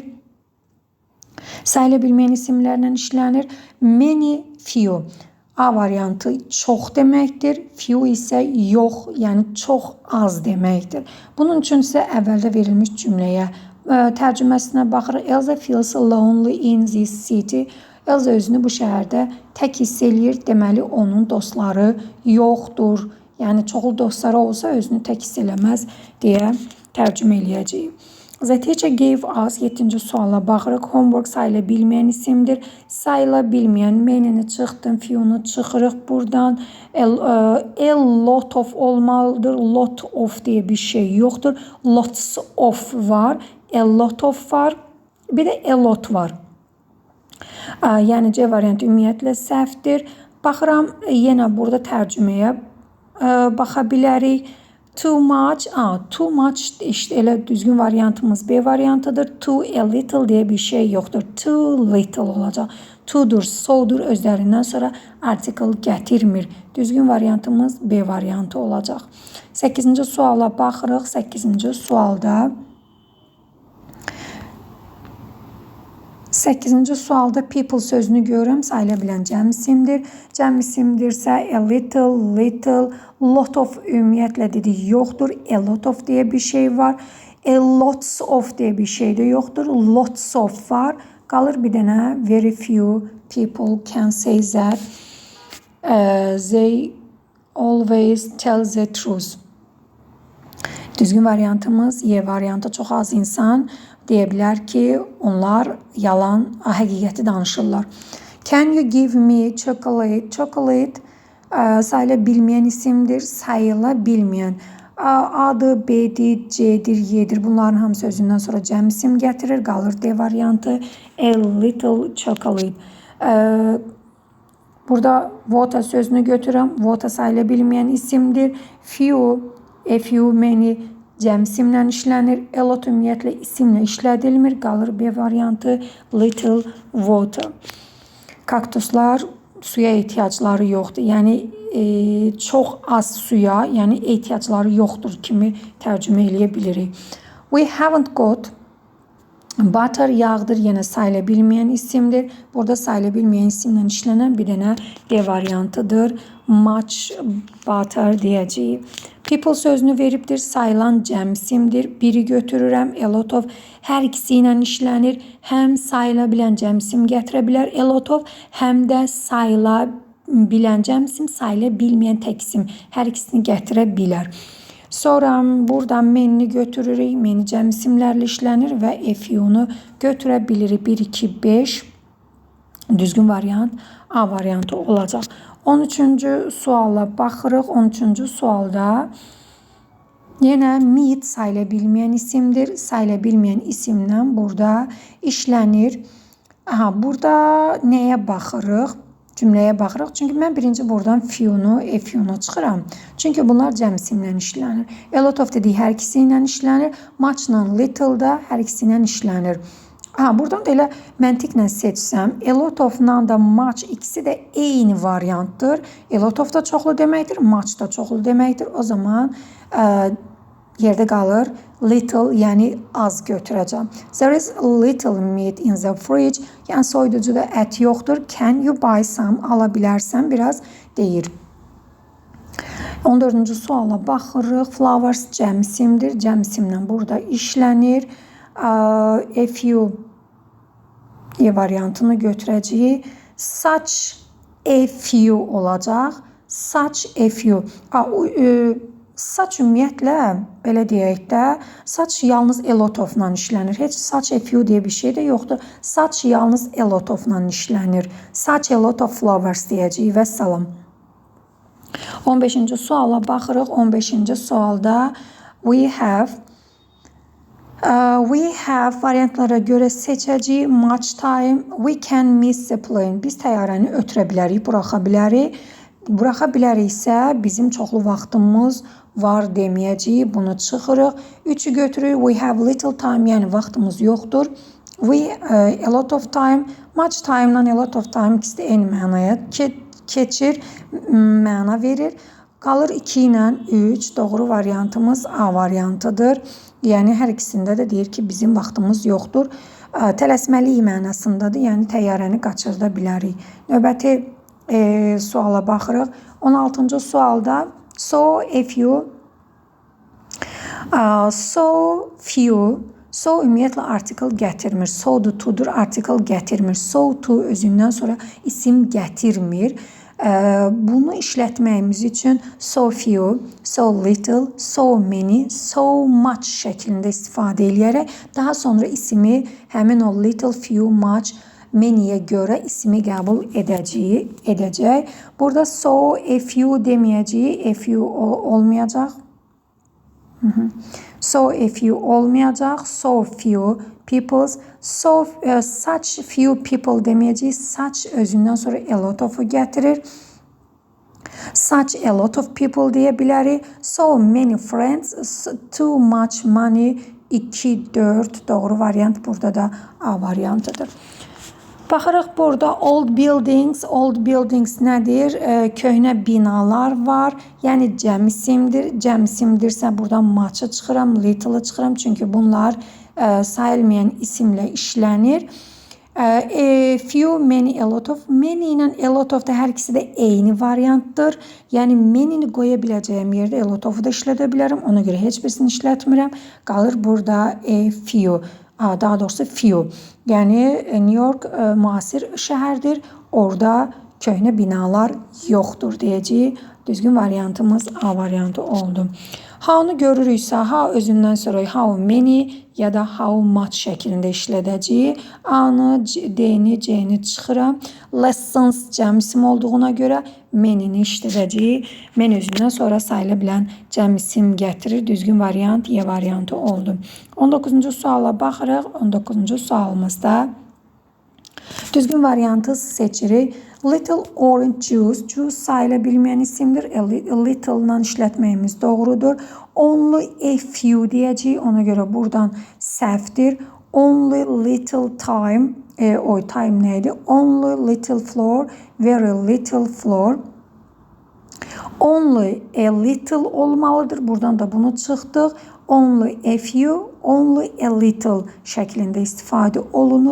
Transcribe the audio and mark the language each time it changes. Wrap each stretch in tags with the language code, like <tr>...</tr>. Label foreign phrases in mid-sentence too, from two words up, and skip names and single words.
<az>Sayıla bilməyən isimlərlə işlənir.</az> <en>Many, few.</en> <az>A variantı çox deməkdir. Few isə yox, yəni çox az deməkdir. Bunun üçün isə əvvəldə verilmiş cümləyə tərcüməsinə baxırıq.</az> <en>Elsa feels lonely in this city.</en> <az>Elsa özünü bu şəhərdə tək hiss eləyir. Deməli, onun dostları yoxdur. Yəni, çoxlu dostları olsa özünü tək hiss eləməz deyə tərcümə eləyəcəyik.</az> <en>The teacher gave us</en> <az>7-ci suala baxırıq. Homework sayıla bilməyən isimdir. Sayıla bilməyən many-ni çıxdım, few-nu çıxırıq buradan.</az> <en>A lot of</en> <az>olmalıdır.</az> <en>Lot of</en> <az>diye bir şey yoxdur.</az> <en>Lots of</en> <az>var.</az> <en>A lot of</en> <az>var. Bir də</az> <en>a lot</en> <az>var. Yəni C variantı ümumiyyətlə səhvdir. Baxıram, yenə burada tərcüməyə baxa bilərik.</az> <en>Too much, too much</en> <az>işte elə düzgün variantımız B variantıdır.</az> <en>Too a little</en> <az>diye bir şey yoktur.</az> <en>Too little</en> <az>olacaq. To'dur, so'dur özlərindən sonra article gətirmir. Düzgün variantımız B variantı olacaq. 8-ci suala baxırıq. 8-ci sualda 8-ci sualda</az> <en>people sözünü</en> <az>görürəm. Sayıla bilən cəm isimdir. Cəm isimdirsə</az> <en>a little, little, lot of</en> <az>ümumiyyətlə dedik yoxdur.</az> <en>A lot of</en> <az>deyə bir şey var.</az> <en>A lots of</en> <az>deyə bir şey də yoxdur.</az> <en>Lots of</en> <az>var. Qalır bir dənə</az> <en>very few people can say that they always tell the truth.</en> <az>Düzgün variantımız Y variantı. Çox az insan deyə bilər ki, onlar yalan, həqiqəti danışırlar.</az> <en>Can you give me chocolate?</en> <az>Chocolate sayıla bilməyən isimdir, sayıla bilməyən. A-dır, B-dir, C-dir, Y-dir. Bunların hamısı özündən sonra cəm isim gətirir. Qalır D variantı.</az> <en>A little chocolate.</en> <az>Burada water sözünü götürürəm. Water sayıla bilməyən isimdir.</az> <en>Few, a few, many</en> <az>cəm isimlə işlənir.</az> <en>A lot</en> <az>ümumiyyətlə isimlə işlədilmir. Qalır B variantı.</az> <en>Little water.</en> <az>Kaktuslar suya ehtiyacları yoxdur. Yəni çox az suya, yəni ehtiyacları yoxdur kimi tərcümə eləyə bilirik.</az> <en>We haven't got butter</en> <az>yağdır, yenə sayıla bilməyən isimdir. Burada sayıla bilməyən isimlə işlənən bir dənə D variantıdır.</az> <en>Much butter</en> <az>deyəcəyik. People sözünü veribdir, sayılan cəm isimdir. Biri götürürəm,</az> <en>a lot of</en> <az>hər ikisi ilə işlənir. Həm sayıla bilən cəm isim gətirə bilər</az> <en>a lot of,</en> <az>həm də sayıla bilən cəm isim, sayıla bilməyən tək isim. Hər ikisini gətirə bilər. Sonra buradan many götürürük. Many cəm isimlərlə işlənir və</az> <en>a few-nu</en> <az>götürə bilirik. 1, 2, 5. Düzgün variant A variantı olacaq. 13-cü suala baxırıq. 13-cü sualda yenə meat sayıla bilməyən isimdir. Sayıla bilməyən isimlə burada işlənir. Burada nəyə baxırıq? Cümləyə baxırıq. Çünki mən birinci buradan few-nu,</az> <en>a few-nu</en> <az>çıxıram. Çünki bunlar cəm isimlə işlənir.</az> <en>A lot of</en> <az>dedik hər ikisi ilə işlənir. Much-la little da hər ikisi ilə işlənir. Buradan da elə məntiqlə seçsəm,</az> <en>a lot of-la</en> <az>da much ikisi də eyni variantdır.</az> <en>A lot of</en> <az>da çoxlu deməkdir, much da çoxlu deməkdir. O zaman yerdə qalır little, yəni az götürəcəm.</az> <en>There is little meat in the fridge.</en> <az>Yəni soyuducuda ət yoxdur.</az> <en>Can you buy some?</en> <az>Ala bilərsən biraz deyir. 14-cü suala baxırıq. Flowers cəm isimdir. Cəm isimlə burada işlənir.</az> <en>A few</en> <az>variantını götürəcəyik.</az> <en>Such a few olacaq. Such a few.</en> <az>Such ümumiyyətlə, belə deyək də, such yalnız</az> <en>a lot of-la</en> <az>işlənir. Heç</az> <en>such a few</en> <az>deyə bir şey də yoxdur. Such yalnız</az> <en>a lot of-la</en> <az>işlənir.</az> <en>Such a lot of flowers</en> <az>deyəcəyik və salam. 15-ci suala baxırıq. 15-ci sualda</az> <en>we have</en> <az>variantlara görə seçəcəyik.</az> <en>Much time, we can miss the plane.</en> <az>Biz təyyarəni ötürə bilərik, buraxa bilərik. Buraxa biləriksə bizim çoxlu vaxtımız var deməyəcəyik. Bunu çıxırıq. 3-ü götürürük.</az> <en>We have little time,</en> <az>yəni vaxtımız yoxdur.</az> <en>A lot of time, much time-la a lot of time</en> <az>ikisi də eyni mənaya keçir, məna verir. Qalır 2 ilə 3. Doğru variantımız A variantıdır. Yəni hər ikisində də deyir ki, bizim vaxtımız yoxdur. Tələsməliyik mənasındadır. Yəni təyyarəni qaçırda bilərik. Növbəti suala baxırıq. 16-cı sualda so ümumiyyətlə article gətirmir. So-dur, to-dur article gətirmir. So, to özündən sonra isim gətirmir. Bunu işlətməyimiz üçün</az> <en>so few, so little, so many, so much</en> <az>şəklində istifadə edərək daha sonra ismi həmin o</az> <en>little, few, much,</en> <az>many-yə görə ismi qəbul edəcək. Burada</az> <en>so, a few</en> <az>deməyəcəyik,</az> <en>a few</en> <az>olmayacaq.</az> <en>So, a few</en> <az>olmayacaq,</az> <en>so few peoples, such few people</en> <az>deməyəcəyik, such özündən sonra</az> <en>a lot of-u</en> <az>gətirir.</az> <en>Such a lot of people</en> <az>deyə bilərik.</az> <en>So many friends, too much money,</en> <az>2, 4 doğru variant burada da A variantıdır. Baxırıq burada</az> <en>old buildings. Old buildings</en> <az>nədir? Köhnə binalar var. Yəni cəm isimdir. Cəm isimdirsə buradan much'ı çıxıram, little'ı çıxıram. Çünki bunlar sayılmayan isimlə işlənir.</az> <en>A few, many, a lot of.</en> <az>Many ilə</az> <en>a lot of</en> <az>da hər ikisi də eyni variantdır. Yəni many'ni qoya biləcəyim yerdə</az> <en>a lot of</en> <az>da işlədə bilərəm. Ona görə heç birisini işlətmirəm. Qalır burada</az> <en>a few.</en> <az>Daha doğrusu few. Yəni New York müasir şəhərdir. Orada köhnə binalar yoxdur deyəcəyik. Düzgün variantımız A variantı oldu. How-nu görürüksə, how özündən sonra</az> <en>how many</en> <az>ya da</az> <en>how much</en> <az>şəklində işlədəcəyik. A-nı, D-ni, C-ni çıxıram. Lessons cəm isim olduğuna görə many-ni işlədəcəyik. Men özündən sonra sayıla bilən cəm isim gətirir. Düzgün variant Y variantı oldu. 19-cu suala baxırıq. 19-cu sualımızda düzgün variantı seçirik.</az> <en>Little orange juice.</en> <az>Juice sayıla bilməyən isimdir. Little-la işlətməyimiz doğrudur.</az> <en>Only a few</en> <az>deyəcəyik. Ona görə buradan səhvdir.</az> <en>Only little time.</en> <az>Time neydi?</az> <en>Only little floor. Very little floor. Only a little</en> <az>olmalıdır. Buradan da bunu çıxdıq.</az> <en>Only a few, only a little</en> <az>şəklində istifadə olunur.</az>